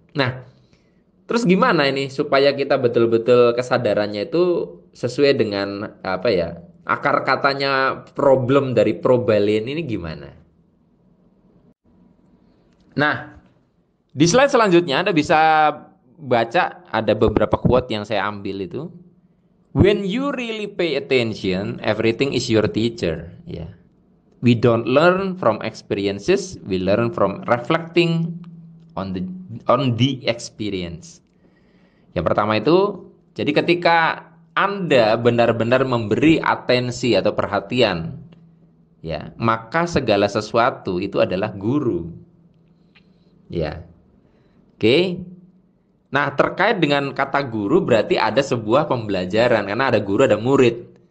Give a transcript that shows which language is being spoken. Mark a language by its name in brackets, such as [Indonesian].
[Indonesian] Nah, terus gimana ini supaya kita betul-betul kesadarannya itu sesuai dengan apa ya? Akar katanya problem dari probalain ini gimana? Nah, di slide selanjutnya Anda bisa baca ada beberapa quote yang saya ambil itu. [English] When you really pay attention, everything is your teacher. Ya, we don't learn from experiences, we learn from reflecting on the experience. [Indonesian] Yang pertama itu, jadi ketika Anda benar-benar memberi atensi atau perhatian, ya, maka segala sesuatu itu adalah guru. Ya. Oke. Nah, terkait dengan kata guru berarti ada sebuah pembelajaran karena ada guru, ada murid.